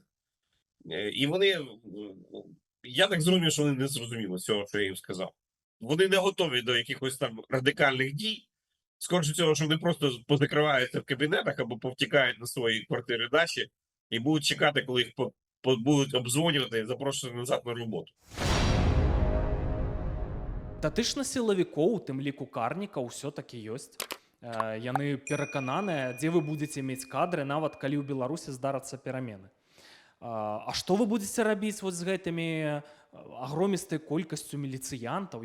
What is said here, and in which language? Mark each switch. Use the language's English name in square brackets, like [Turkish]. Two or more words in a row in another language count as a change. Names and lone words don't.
[Ukrainian] І вони, я так зрозумів, що вони не зрозуміли цього, що я їм сказав. Вони не готові до якихось там радикальних дій. Скоріше всього, що вони просто позакриваються в кабінетах або повтікають на свої квартири дачі і будуть чекати, коли їх будуть обдзвонювати і запрошувати назад на роботу. [Belarusian] Датычна сілавікоў, у тым ліку карнікаў, усё-такі ёсць. Яны перакананыя, дзе вы будзеце мець кадры, нават калі ў Беларусі здарацца перамены. А што вы будзеце рабіць з гэтымі агромістай колькасцю міліцыянтаў?